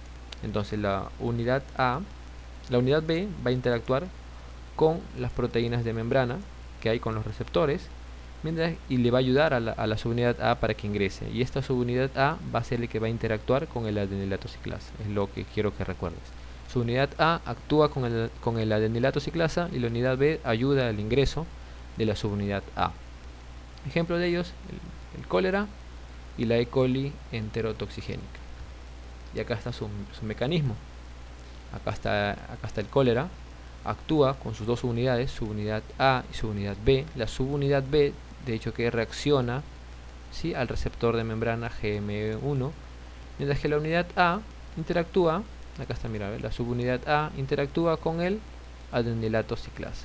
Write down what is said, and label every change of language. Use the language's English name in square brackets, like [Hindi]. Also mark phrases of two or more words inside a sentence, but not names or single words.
[Spanish] Entonces la unidad B va a interactuar con las proteínas de membrana que hay con los receptores, y le va a ayudar a la subunidad A para que ingrese, y esta subunidad A va a ser el que va a interactuar con el adenilato ciclasa. Es lo que quiero que recuerdes. Subunidad A actúa con el adenilato ciclasa y la unidad B ayuda al ingreso de la subunidad A. Ejemplo de ellos, el cólera y la E. coli enterotoxigénica. Y acá está su mecanismo. Acá está el cólera. Actúa con sus dos subunidades, subunidad A y subunidad B. La subunidad B, de hecho, que reacciona, ¿sí?, al receptor de membrana GM1, mientras que la unidad A interactúa, acá está, mira, la subunidad A interactúa con el adenilato ciclasa.